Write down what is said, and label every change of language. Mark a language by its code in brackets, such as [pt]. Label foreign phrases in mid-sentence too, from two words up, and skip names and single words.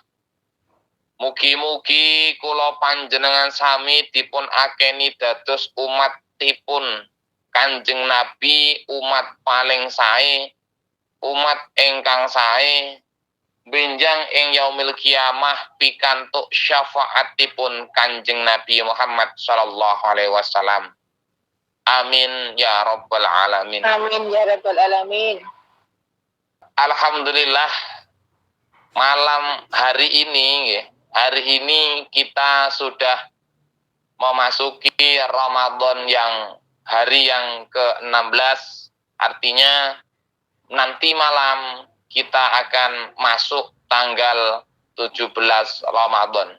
[jv] Mugi-mugi kula panjenengan sami dipun akeni dados umatipun Kanjeng Nabi, umat paling sae, umat ingkang sae, benjang ing [ar] يوم القيامة [jv] pikantuk syafaatipun Kanjeng Nabi Muhammad [ar] صلى الله عليه وسلم. آمين يا رب العالمين. آمين يا رب العالمين. [id] Alhamdulillah, malam hari ini kita sudah memasuki Ramadan yang hari yang ke-16. Artinya nanti malam kita akan masuk tanggal 17 Ramadan.